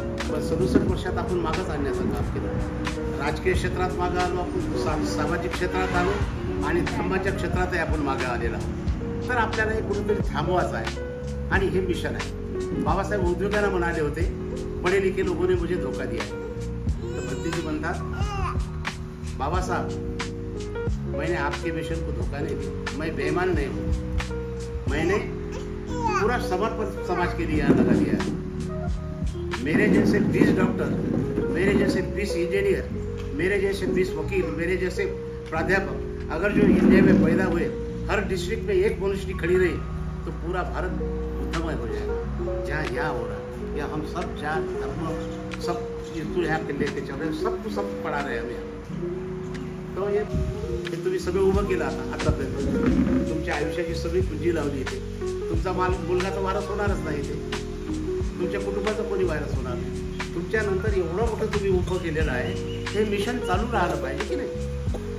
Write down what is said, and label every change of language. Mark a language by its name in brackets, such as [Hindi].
[Marathi] पण 67 वर्षात आपण मागंच आणण्याचं काम केलं. राजकीय क्षेत्रात मागं आलो आपण, सामाजिक क्षेत्रात आलो आणि धर्माच्या क्षेत्रातही आपण मागं आलेला. तर आपल्याला हे कुठेतरी थांबवायचं आहे आणि हे मिशन आहे. बाबासाहेब उद्योगांना म्हणाले होते, [Hindi] पढ़े लिखे लोगों ने मुझे धोखा दिया है. तो [Marathi] भक्तीजी म्हणतात, [Hindi] बाबा साहब मैंने आपके मिशन को धोखा नहीं दिया, मैं बेईमान नहीं हूँ, मैंने पूरा समर्पण समाज के लिए यहाँ लगा दिया है. मेरे जैसे 20 डॉक्टर, मेरे जैसे 20 इंजीनियर, मेरे जैसे 20 वकील, मेरे जैसे प्राध्यापक अगर जो इंडिया में पैदा हुए, हर डिस्ट्रिक्ट में एक मनुष्य खड़ी रही तो पूरा भारत बुद्धमय हो जाएगा. जहाँ यहाँ हो रहा है, या हम सब जात धर्म सब तू यहाँ के लेके चल रहे, सब पढ़ा रहे हमें. [Marathi] तो हे तुम्ही सगळं उभं केलं आतापर्यंत. तुमच्या आयुष्याची सगळी पुंजी लावली इथे. तुमचा मुलगा तर वारस होणारच नाही इथे. तुमच्या कुटुंबाचं कोणी वारस होणार नाही. तुमच्यानंतर एवढं मोठं तुम्ही उभं केलेलं आहे. हे मिशन चालू राहिलं पाहिजे की नाही?